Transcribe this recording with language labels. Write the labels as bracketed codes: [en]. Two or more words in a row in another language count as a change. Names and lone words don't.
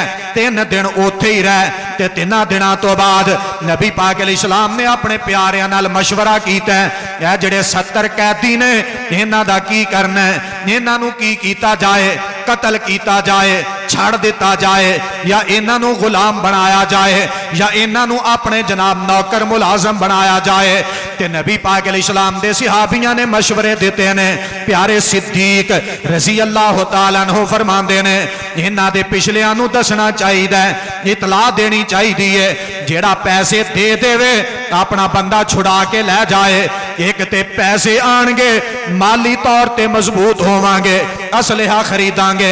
[pa] 3 دن اوتھے ہی رہے تے 3 دناں توں بعد نبی پاک علیہ السلام نے اپنے پیاریاں نال مشورہ کیتا ہے، جیہڑے 70 قیدی نے انہاں دا کی کرنا ہے، انہاں نوں کی کیتا جائے، قتل کیا جائے، چھڈ دتا جائے، یا انہاں نوں غلام بنایا جائے، یا انہاں نوں اپنے جناب نوکر ملازم بنایا جائے. تے نبی پاک علیہ السلام دے صحابیاں نے مشورے دتے نے. پیارے صدیق [ar] رضي الله تعالى عنه [pa] فرماندے نے انہاں دے پچھلیاں نوں دسنا چاہیے، اطلاع دینی چاہیے. جیہڑا پیسے دے دیوے اپنا بندہ چھڑا کے لے جائے. ایک تے پیسے آئیں گے، مالی طور تے مضبوط ہوواں گے، اسلحہ خریداں گے.